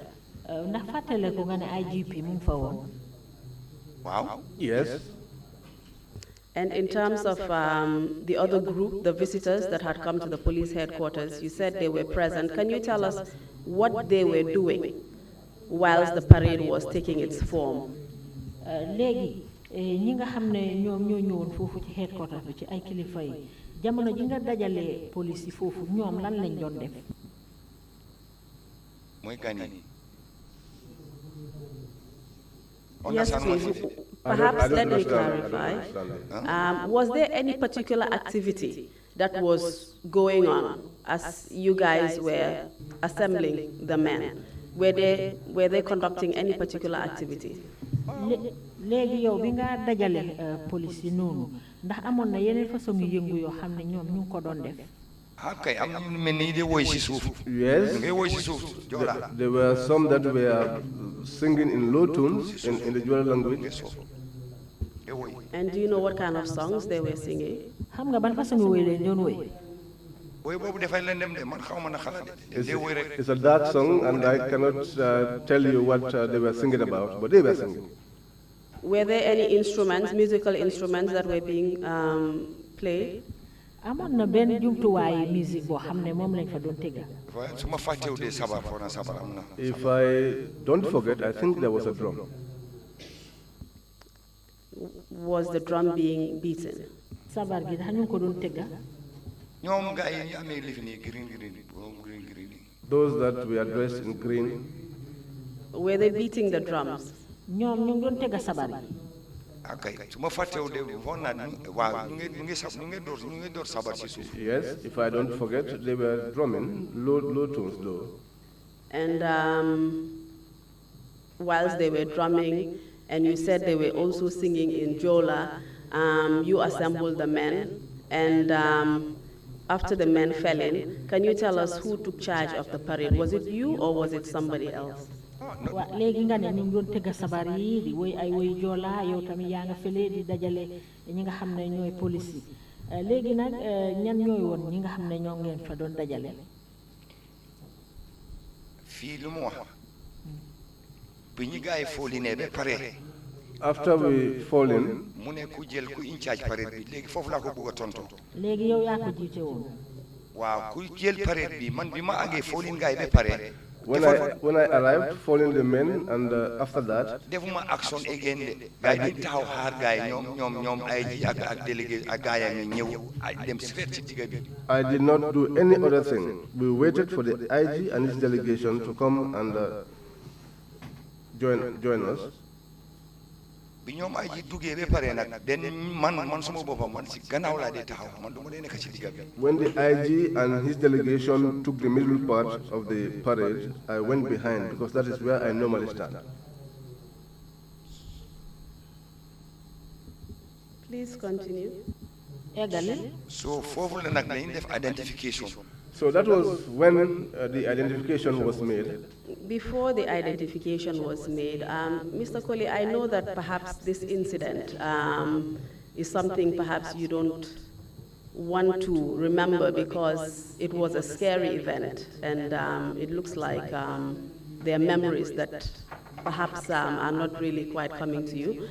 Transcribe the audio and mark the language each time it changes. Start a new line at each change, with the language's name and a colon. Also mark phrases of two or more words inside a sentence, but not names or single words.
Wolof: ndax fàttale ko nga ne IGP mu ngi fa woon. waaw.
English: Yes. And in terms of the other group, the visitors that had come to the police headquarters, you said they were present. Can you tell us what they were doing whilst the parade was taking its form?
Wolof: léegi ñi nga xam ne ñoom ñoo ñëwoon foofu ci headquarters bi ci ay kilifa yi jamono ji nga dajalee police yi foofu ñoom lan lañ doon def. mooy gan yi.
English: Yes, please. Perhaps let me clarify. Was there any particular activity that was going on as you guys were assembling the men? Were they conducting any particular activity?
Wolof: léegi yow bi nga dajale police yi noonu ndax amoon na yeneen façon yu yëngu yoo xam ne ñoom ñu ngi ko doon def. kay am na ñu mel ni de woy si suuf.
English: Yes.
Wolof: ngay woy si suuf Joola.
English: There were some that were singing in low tones in the Joola language. And do you know what kind of songs they were singing?
Wolof: xam nga ban façon woy lañ doon woy. woy boobu dafay leen dem de man xaw ma na xalaat de. day woy rek.
English: It's a dark song, and I cannot tell you what they were singing about, but they were singing. Were there any instruments, musical instruments that were being played?
Wolof: amoon na benn jumtuwaayu musique boo xam ne moom lañ fa doon tëgga. su ma fàttewu de sabar foo na sabar am na.
English: If I don't forget, I think there was a drum. Was the drum being beaten?
Wolof: sabar gi dax ñu ngi ko doon tëgga. ñoom gars yi ñu amee lifi nii green.
English: Those that were dressed in green. Were they beating the drums?
Wolof: ñoom ñu ngi doon tëgga sabar gi. akay su ma fàttewu de foog naa waaw ñu ngi door sabar si suuf.
English: Yes, if I don't forget, they were drumming low tones though. And whilst they were drumming, and you said they were also singing in Jola, you assembled the men, and after the men fell in, can you tell us who took charge of the parade? Was it you or was it somebody else?
Wolof: waa léegi nga ne ñu ngi doon tëgga sabar yi di woy ay woy Joola yow tamit yaa nga fële di dajale ñi nga xam ne ñooy police yi léegi nag ñan ñooy woon ñi nga xam ne ñoo ngeen fa doon dajale. fii lu mu wax bi ñu gars yi fooli ne ba pare.
English: After we fall in,
Wolof: mu ne ku jël ku
English: in charge
Wolof: parade bi léegi foofu laa ko bëgg a tontu. léegi yow yaa ko jiite woon. waaw ku jël parade bi man bi ma àggee fooli gars yi ba pare.
English: when I arrived, following the men, and after that,
Wolof: defuma action again de gars yi taxaw xaar gars yi ñoom ay ji ak délégué ak gars yi ñëw dem straight ci digga bi.
English: I did not do any other thing. We waited for the IG and his delegation to come and join us.
Wolof: bi ñoom ay ji duggee ba pare nag den man suma boppam man si gannaaw laa dee taxaw man du ma dee nekk ci digga bi.
English: When the IG and his delegation took the middle part of the parade, I went behind because that is where I normally stand. Please continue.
Wolof: So foofu la nag nañ def identification.
English: So that was when the identification was made. Before the identification was made, Mr. Colley, I know that perhaps this incident is something perhaps you don't want to remember because it was a scary event, and it looks like there are memories that perhaps are not really quite coming to you.